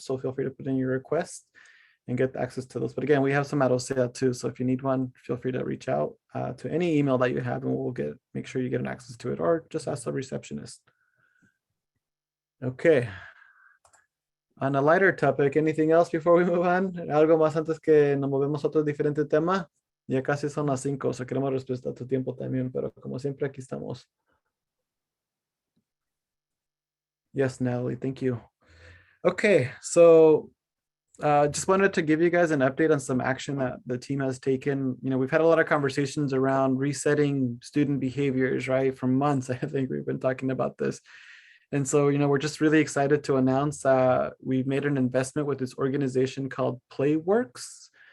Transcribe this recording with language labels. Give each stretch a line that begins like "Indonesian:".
English: So feel free to put in your request and get access to those. But again, we have some at OCEAA too. So if you need one, feel free to reach out to any email that you have and we'll make sure you get an access to it, or just ask the receptionist. Okay. On a lighter topic, anything else before we move on?
Spanish: Algo más antes que nos movemos a otro diferente tema. Ya casi son las 5, o sea, queremos respetar tu tiempo también, pero como siempre aquí estamos.
English: Yes, Natalie, thank you. Okay, so just wanted to give you guys an update on some action that the team has taken. We've had a lot of conversations around resetting student behaviors, right? For months, I think we've been talking about this. And so, we're just really excited to announce we've made an investment with this organization called PlayWorks.